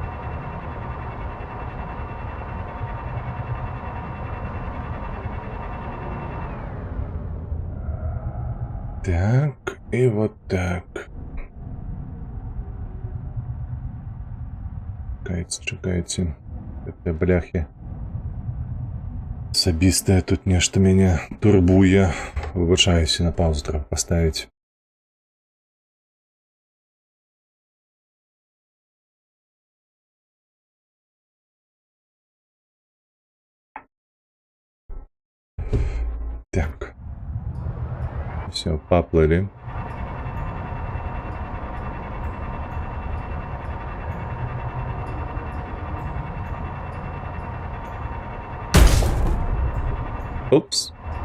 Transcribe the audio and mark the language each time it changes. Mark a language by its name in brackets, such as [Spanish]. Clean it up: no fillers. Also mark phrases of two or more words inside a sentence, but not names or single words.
[Russian] Так, и вот так. [Ukrainian] Чекайте. [Russian] Это бляхи. [Belarusian] Асабістае тут нешта мяне турбуе. Выбачаюся, на паузу трэба паставіць. Так. [Russian] Все, поплыли. Упс.